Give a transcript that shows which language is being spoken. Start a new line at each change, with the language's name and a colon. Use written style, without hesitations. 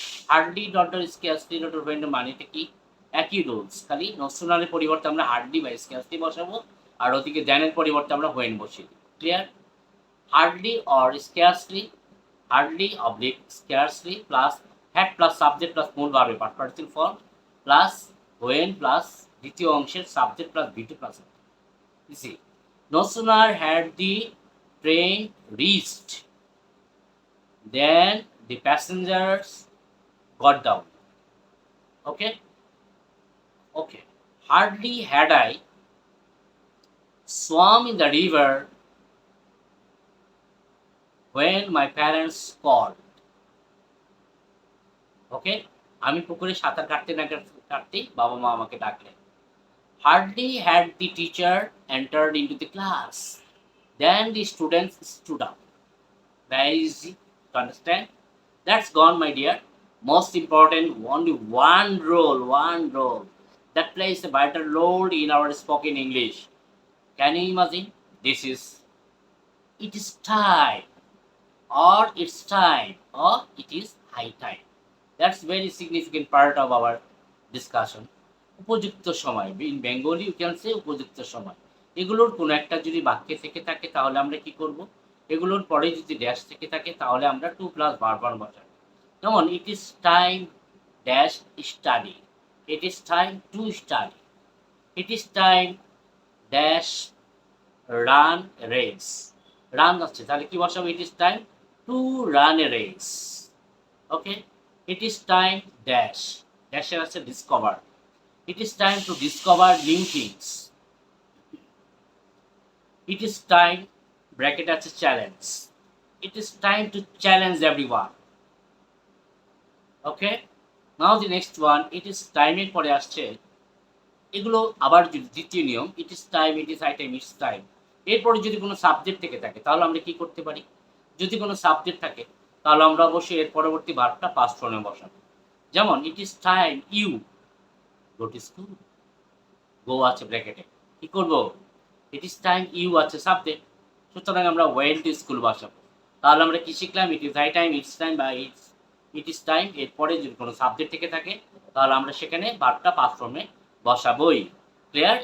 Bangla: Hardly dot dot স্ক্যারসলি dot dot ওয়েনের মানেটা কি? একই রুলস, খালি নসুনারের পরিবর্তে আমরা হার্ডলি বা স্ক্যারসলি বসাবো, আর ওদিকে দেনের পরিবর্তে আমরা হোয়েন বসিয়ে দিই। Clear?
English: hardly or scarcely, hardly oblique scarcely plus had plus subject plus
Bangla: মূল ভাবে
English: part participle form plus when plus
Bangla: দ্বিতীয় অংশের
English: Subject plus V two plus easy. No sooner had the train reached then the passengers got down. Okay? Okay. Hardly had I swam in the river when my parents called. Okay?
Bangla: আমি পুকুরে সাঁতার কাটতে না কাটতেই বাবা মা আমাকে ডাকলেন।
English: Hardly had the teacher entered into the class then the students stood up. Very easy to understand. That's gone, my dear. Most important, only one role that plays a vital role in our spoken English. Can you imagine? This is, it is time, or it's time, or it is high time. That's very significant part of our discussion.
Bangla: উপযুক্ত সময়,
English: in Bengali you can say
Bangla: উপযুক্ত সময়। এগুলোর কোনো একটা যদি বাক্যে থেকে থাকে তাহলে আমরা কি করব? এগুলোর পরে যদি ড্যাশ থেকে থাকে তাহলে আমরা টু প্লাস ভার্ব ওয়ান বসাবো। যেমন
English: it is time dash study, it is time to study, it is time dash run race, run
Bangla: আছে তাহলে কি বসাবো?
English: It is time to run a race. Okay? It is time dash,
Bangla: ড্যাশের আছে
English: Discover, it is time to discover new things. It is time, bracket আছে challenge, it is time to challenge everyone. Okay? Now the next one, it is time
Bangla: এর পরে আসছে, এগুলো আবার দ্বিতীয় নিয়ম,
English: it is time, it is high time, it's time।
Bangla: এরপরে যদি কোনো সাবজেক্ট থেকে থাকে তাহলে আমরা কি করতে পারি? যদি কোনো সাবজেক্ট থাকে তাহলে আমরা অবশ্যই এর পরবর্তী ভার্বটা পাস্ট ফর্মে বসাবো। যেমন
English: it is time you go to school, go
Bangla: আছে ব্র্যাকেটে, কি করব?
English: it is time you
Bangla: আছে
English: subject,
Bangla: সুতরাং আমরা
English: went to school
Bangla: বসাবো। তাহলে আমরা কি শিখলাম? It is high time, it's time বা ইট ইজ টাইম, এরপরে যদি কোনো সাবজেক্ট থেকে থাকে তাহলে আমরা সেখানে ভার্বটা পাস্ট ফর্মে বসাবোই। ক্লিয়ার?